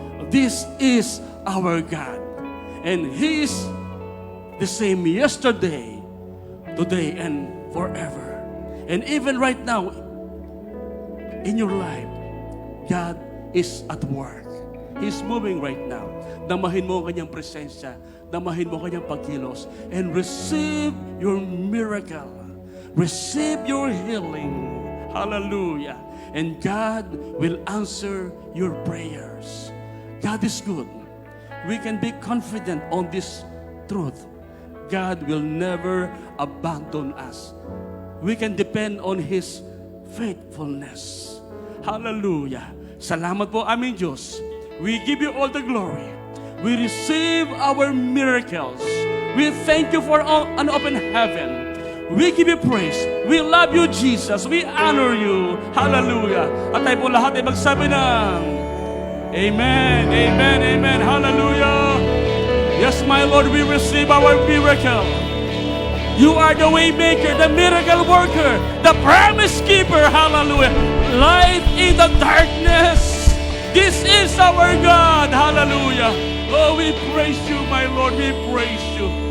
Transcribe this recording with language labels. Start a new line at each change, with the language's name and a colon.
English: This is our God. And He is the same yesterday, today, and forever. And even right now, in your life, God is at work. He's moving right now.
Filipino: Damahin mo ang kanyang presensya. Damahin mo ang kanyang pagkilos.
English: And receive your miracle. Receive your healing. Hallelujah. And God will answer your prayers. God is good. We can be confident on this truth. God will never abandon us. We can depend on His faithfulness. Hallelujah.
Filipino: Salamat po aming Diyos.
English: We give you all the glory. We receive our miracles. We thank you for an open heaven. We give you praise. We love you, Jesus. We honor you. Hallelujah.
Filipino: At tayo po lahat ay magsabi ng Amen, amen, amen.
English: Hallelujah. Yes, my Lord, we receive our miracle. You are the way maker, the miracle worker, the promise keeper. Hallelujah. Light in the darkness. This is our God. Hallelujah. Oh, we praise you, my Lord. We praise you.